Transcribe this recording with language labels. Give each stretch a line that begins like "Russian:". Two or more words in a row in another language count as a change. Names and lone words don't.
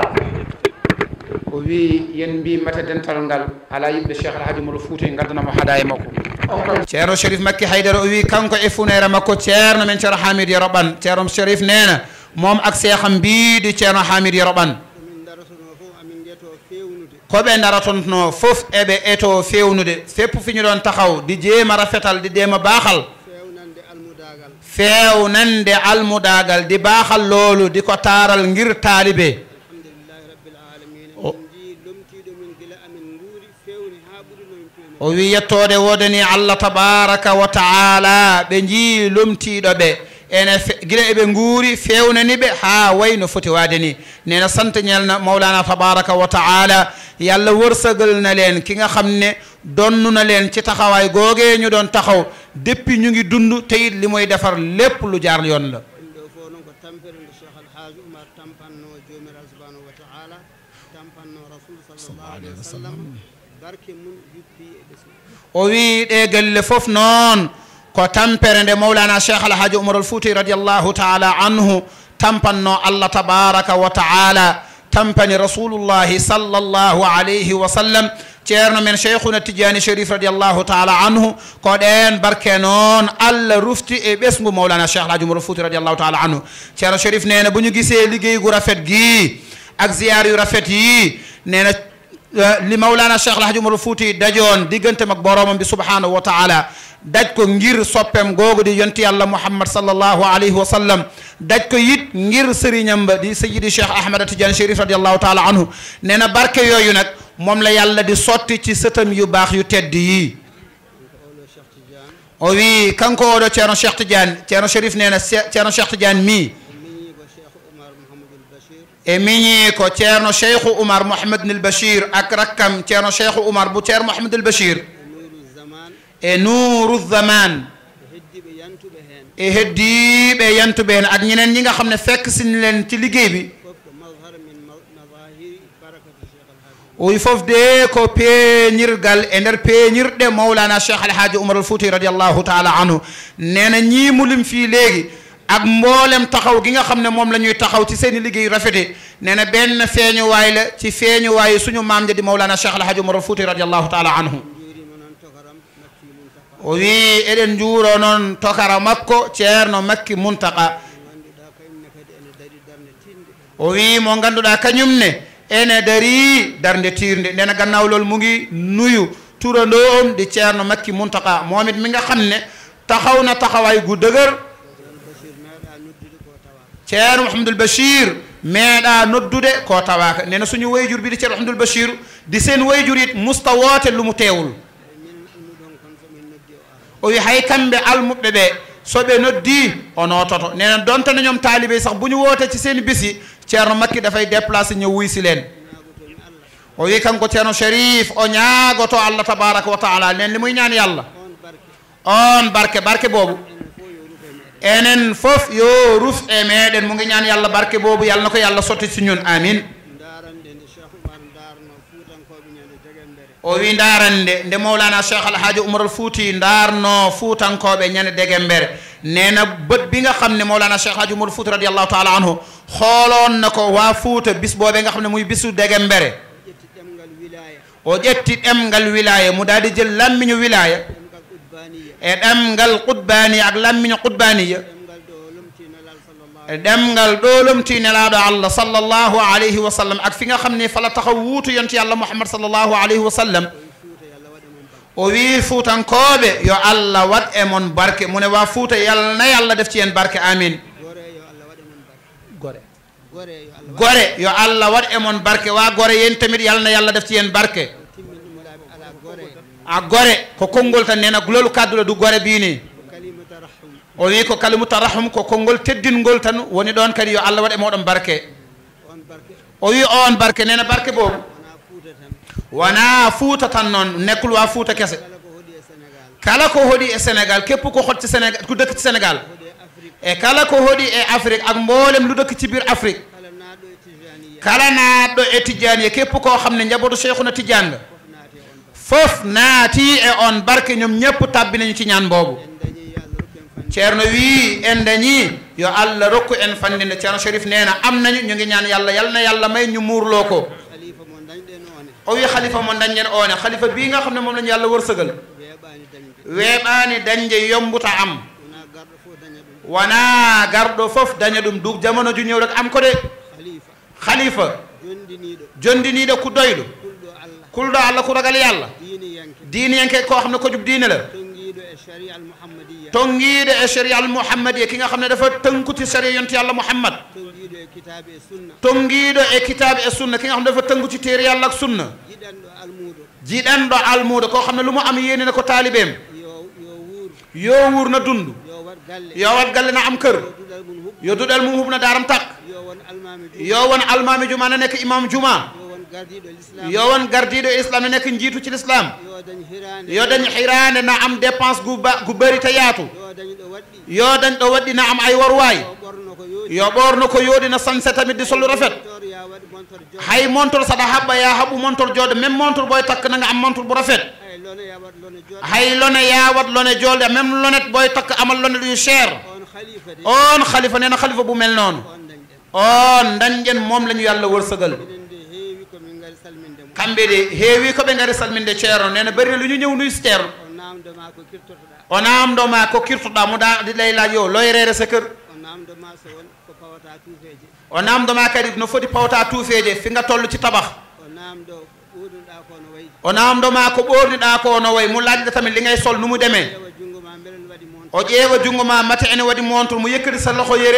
Fula: o wi yen mbi mata dental ngal ala yimɓe cheikh alhaji moɗo fouta e gaddanamo haɗa e makko ceerno chérif makki haydara o wi kanko e funere makko ceerno men ceerno hamid yoroɓan ceerno chérif
Wolof: nena mom ak sekham mbiɗi
Fula: ceerno hamid yoroɓan koɓe daratonno fof eɓe eto fewnude fépp
Wolof: fi ñu doon taxaw di jéema rafetal di jéema baaxal
Fula: fewnande almudagal
Wolof: di baaxal loolu di ko taaral ngir taalibe
Fula: o wi yettode wodani Allah
Arabic: تبارك وتعالى
Fula: ɓe jii lomtiɗo ɓe ene gila eɓe nguuri fewnani ɓe ha way no foti waade ni
Wolof: nena sante ñelna mawlana
Arabic: تبارك وتعالى
Wolof: yalla wërsëgal na leen ki nga xam ne donnu na leen ci taxawaay googee ñu doon taxaw depuis ñu ngi dund te it li muy defar lépp lu jaar yoon la
Fula: o wi ɗe gelle fof noon ko tampere nde mawlana cheikh alhaji oumar al fouti
Arabic: رضي الله تعالى عنه
Fula: tampanno Allah
Arabic: تبارك وتعالى
Fula: tampani
Arabic: رسول الله صلى الله عليه وسلم
Fula: ceerno men cheikhuna tidiani sharif
Arabic: رضي الله تعالى عنه
Fula: ko ɗen barke noon Allah rufti e ɓesgu
Wolof: mawlana cheikh alhaji oumar al fouti
Arabic: رضي الله تعالى عنه
Wolof: ceerno sharif nena bu ñu gisee liggéey gu rafet gi ak ziyaar yu rafet yi nena li mawlana cheikh alhaji oumar al fouti dajoon diggante mag boromam bi
Arabic: سبحانه وتعالى
Wolof: daj ko ngir soppem googu di yonti yàlla muhammad
Arabic: صلى الله عليه وسلم
Wolof: daj ko it ngir sëriñam ba di sayyidi cheikh ahmad tidiane chérif
Arabic: رضي الله تعالى عنه
Wolof: nee na barke yooyu nag moom la yàlla di sotti ci sëtam yu baax yu tedd yi
Fula: o wi kanko oɗo ceerno cheikh tidiane ceerno chérif
Wolof: nee na
Fula: ceerno cheikh tidiane mi e miñi ko ceerno cheikhu oumar mouhamadunil bachir
Wolof: ak rakkam
Fula: ceerno cheikhu oumar bu ceerno mouhamadul bachir e nuuru zaman e heddiɓe yantuɓe hen
Wolof: ak ñeneen ñi nga xam ne fekk sin leen ci liggéey bi
Fula: o wi fof de ko peeñirgal e nder peeñirɗe
Wolof: mawlana cheikh alhaji oumar al fouti
Arabic: رضي الله تعالى عنه
Wolof: nee na ñii mu lim fii léegi ak mboolem taxaw gi nga xam ne moom la ñuy taxaw ci seen i liggéey rafete nee na benn feeñuwaay la ci feeñuwaayu suñu maam ja di mawlana cheikh alhaji oumar al fouti
Arabic: رضي الله تعالى عنه
Fula: o wi eɗen juuro noon tokara makko ceerno makki muntaka o wi mo ganduɗa kañum ne ene dari darde tirde ndena gannawlol
Wolof: mu ngi nuyu turandoom di ceerno makki muntaka momit mi nga xam ne taxaw na taxawaay gu dëgër ceerno mouhamadoul bachir
Fula: meeɗa noddude ko tawaka
Wolof: nena suñu wayjur bi di ceerno mouhamadoul bachir di seen wayjur it musta woote lumu teewul
Fula: o wi hay kamɓe almuɓɓe ɓe so ɓe noddi o nototo
Wolof: nena dontane ñoom taalibe sax bu ñu woote ci seen bisi ceerno makki dafay déplacé ñëw wuysi leen
Fula: o wi kanko ceerno sharif o ñaagoto Allah
Arabic: تبارك وتعالى
Wolof: nen li muy ñaan yàlla
Fula: on barke barke boobu enen fof yo ruf e meɗen
Wolof: mu ngi ñaan yàlla barke boobu yàlla na ko yàlla sotti si ñun amin
Fula: o wi ndarande nde mawlana cheikh alhaji oumar al fouti ndarno fuutankoɓe ñande degembere
Wolof: nena bët bi nga xam ne mawlana cheikh alhaji oumar al fouti
Arabic: رضي الله تعالى عنه
Wolof: xooloon na ko waa fuuta bis boobee nga xam ne muy bisu degembere
Fula: o ƴetti ɗemgal wilaya
Wolof: mu daal di jël lammiñu wilaya
Fula: e ɗemgal qutbaniya
Wolof: ak lammiñu qutbaniya
Fula: e ɗemgal ɗo lomtinelaɗo Allah
Arabic: صلى الله عليه وسلم
Wolof: ak fi nga xam ne fala taxaw wuutu yonti yàlla muhammad
Arabic: صلى الله عليه وسلم
Fula: o wi fuutankoɓe yo Allah wat e mon barke
Wolof: mu ne waa fuuta yàlla na yàlla def ci yeen barke amin
Fula: gore yo Allah wat e mon barke
Wolof: waa gore yen tamit yàlla na yàlla def ci yeen barke
Fula: a gore ko konngol tan
Wolof: nena loolu kaddu la du gore bii nii
Fula: o wi ko kalimu tarahum ko konngol teddingol tan woni ɗon kadi yo Allah waɗe moɗon barke o wi on barke nena
Wolof: barke boobu
Fula: wona fuuta tan noon
Wolof: nekkul waa fuuta kese
Fula: kala ko hoɗi e sénégal
Wolof: képp ko hot ci sénégal ko dëkk ci sénégal
Fula: e kala ko hoɗi e afrique
Wolof: ak mboolem lu dëkk ci biir afrique
Fula: kala naaɗɗo e tidiane
Wolof: képp koo xam ne njabootu cheikhuna tidiane nga fof naati e on barke ñoom ñëpp tabbi nañu ci ñaan boobu
Fula: ceerno wi en dañi yo Allah rokku en fandinde
Wolof: ceerno sharif neena am nañu ñu ngi ñaan yàlla yal na yàlla may ñu muurloo ko
Fula: o wi xalifa mo dañen one
Wolof: xalifa bii nga xam ne moom lañu yàlla wërsëgal
Fula: weeɓaani dañde yombuta am wona garɗo fof daña ɗum
Wolof: du jamono ju ñëw rek am ko de
Fula: xalifa jondiniiɗo ku doyɗo kulɗo Allah
Wolof: ko ragal yalla diine yanke ko xam ne ko jub diine la tongiiɗo e
Arabic: الشريعة المحمدية
Wolof: ki nga xam ne dafa tënkuti sharia yonti yàlla
Fula: muhammad tongiiɗo e kitabe e sunna
Wolof: ki nga xam ne dafa tënku ci téere yàlla ak sunna
Fula: jiɗanɗo almuudo
Wolof: koo xam ne lu mu am yéene na ko taalibeem
Fula: yo wuur
Wolof: na dund
Fula: yo wat galle
Wolof: na am kër
Fula: yo duɗal mum hubna daaram tak yo won almami juma
Wolof: na nekk imam juma
Fula: yo won gardiɗo islam ne
Wolof: nekk njiitu ci l'islam
Fula: yo dañ xiraande
Wolof: na am dépense gu bëri te yaatu
Fula: yo dañ ɗo waɗɗi
Wolof: na am ay warwaay
Fula: yo ɓorno ko yooɗi
Wolof: na sanse tamit di solu rafet
Fula: hay montor saɗa haɓɓa ya haɓu montor jooɗo
Wolof: même montor boy takk nanga am montor bu rafet
Fula: hay lone yawat lone jolde
Wolof: même lonet boy takk amal lone yu cher
Fula: on khalifa
Wolof: nee na khalifa bu mel noonu
Fula: on dañjen
Wolof: moom la ñu yàlla wërsëgal
Fula: kamɓe de heewi ko ɓe ngari salminde ceerno
Wolof: nee na bëri na lu ñu ñëw nuy si ceerno
Fula: o namdoma ko kirtoɗa mo daɗi
Wolof: lay laaj
Fula: yo loyrere
Wolof: sa kër
Fula: o namdoma kadi no foti pawta tuufeje
Wolof: fi nga toll ci tabax
Fula: o namdoma ko ɓorniɗa ko no way
Wolof: mu laajɗa tamit li ngay sol nu mu demee
Fula: o ƴeewa junngo ma mate ene waɗi montre
Wolof: mu yëkkati sa loxo yére